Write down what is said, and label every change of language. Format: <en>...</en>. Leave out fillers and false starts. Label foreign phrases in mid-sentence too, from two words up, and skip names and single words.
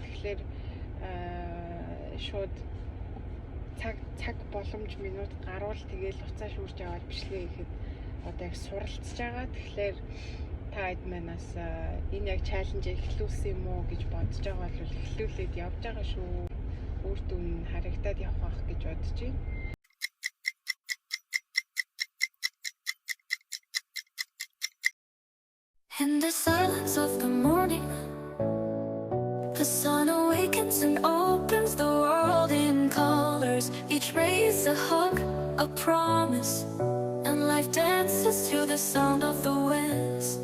<mn>Тэгэхээр шууд цаг боломж минут гарвал тэгэл уцаа шүүрч аваад бичлэгээ хийхэд одоо яг суралцж байгаа. Тэгэхээр та хэд манаас энэ яг чаленж эхлүүлсэн юм уу гэж бодож байгаа бол эхлүүлээд явж байгаа шүү. Үр дүн харагдаад явах гэж бодож байна.</mn> <en>In the silence of the morning, the sun awakens and opens the world in colors. Each ray is a hug, a promise, and life dances to the sound of the winds.</en>